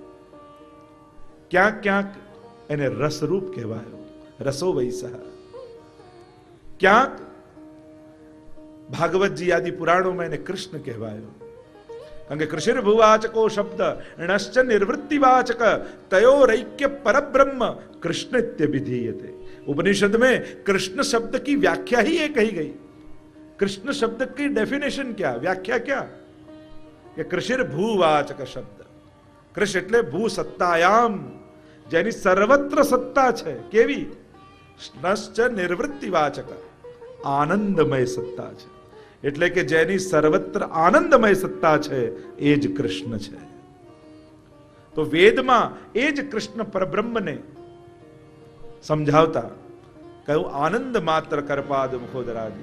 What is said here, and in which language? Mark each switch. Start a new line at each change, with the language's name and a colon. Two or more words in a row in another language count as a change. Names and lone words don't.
Gujarati: ક્યાંક ક્યાંક એને રસરૂપ કહેવાયો,
Sanskrit: રસો વૈસા.
Gujarati: ક્યાંક ભાગવતજી આદિ પુરાણોમાં એને કૃષ્ણ કહેવાયો. કારણ કે
Sanskrit: કૃષિર ભુવાચકો શબ્દ ણશ્ચ નિવૃત્તિવાચક તયોરૈક્ય પરબ્રહ્મ कृष्णत्य विधीयते.
Hindi: उपनिषद में कृष्ण शब्द की व्याख्या ही ये कही गई. कृष्ण शब्द की डेफिनेशन क्या, व्याख्या क्या?
Gujarati: कि
Sanskrit: कृषिर भूवाचक शब्द.
Gujarati: कृष એટલે
Sanskrit: ભૂ સત્તાયામ,
Gujarati: જેની સર્વત્ર સત્તા છે. કેવી?
Sanskrit: નશ્ચ નિવૃત્તિવાચક,
Gujarati: આનંદમય સત્તા છે. એટલે કે જેની સર્વત્ર આનંદમય સત્તા છે એ જ કૃષ્ણ છે. તો વેદમાં એ જ કૃષ્ણ પરબ્રહ્મને સમજાવતા કહ્યું
Sanskrit: આનંદ માત્ર કરપાદ મુખોદરાદિ.